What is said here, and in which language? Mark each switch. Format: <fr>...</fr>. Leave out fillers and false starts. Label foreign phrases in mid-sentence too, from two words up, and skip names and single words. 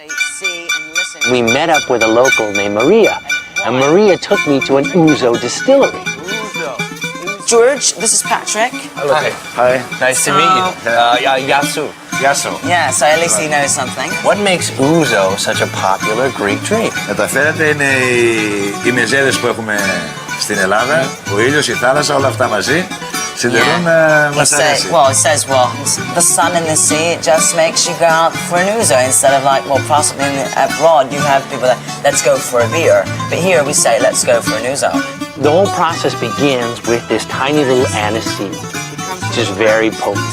<en>We met up with a local named Maria, and Maria took me to an ouzo distillery. George, this is Patrick. Hello. Hi. Nice to meet you. Yasu. Yeah, so at least he knows something. What makes ouzo such a popular Greek drink?</en> <el>Μεταφέρεται είναι οι μεζέδες που έχουμε στην Ελλάδα, ο ήλιος, η θάλασσα, όλα αυτά μαζί συντηρούν μας αρέσει.</el> <en>Well, it says, the sun and the sea, it just makes you go out for an ouzo instead of like, possibly abroad you have people that, let's go for a beer. But here we say, let's go for an ouzo. The whole process begins with this tiny little anise seed, which is very potent.</en>